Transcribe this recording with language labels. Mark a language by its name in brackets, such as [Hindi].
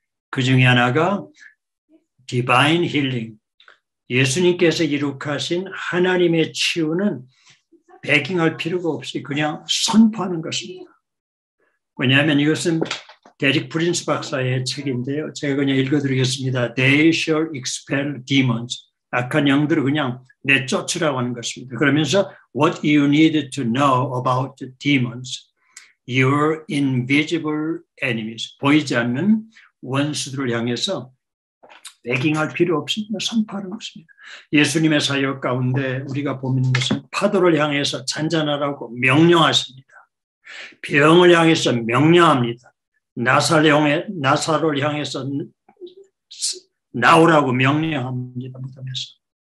[Korean] 그 중에 하나가 디바인 힐링. 예수님께서 이룩하신 하나님의 치유는 배깅할 필요가 없이 그냥 선포하는 것입니다. 왜냐하면 이것은 데릭 프린스 박사의 책인데요. 제가 그냥 읽어드리겠습니다. [English] They shall expel demons. [Korean] 악한 영들을 그냥 내쫓으라고 하는 것입니다. 그러면서 [English] What you need to know about the demons, your invisible enemies. [Korean] 보이지 않는 원수들을 향해서 배깅할 필요 없이 선포하는 것입니다. 예수님의 사역 가운데 우리가 보는 것은 파도를 향해서 잔잔하라고 명령하십니다. 병을 향해서 명령합니다. 나사로를 향해서 나오라고 명령합니다. 무덤에서.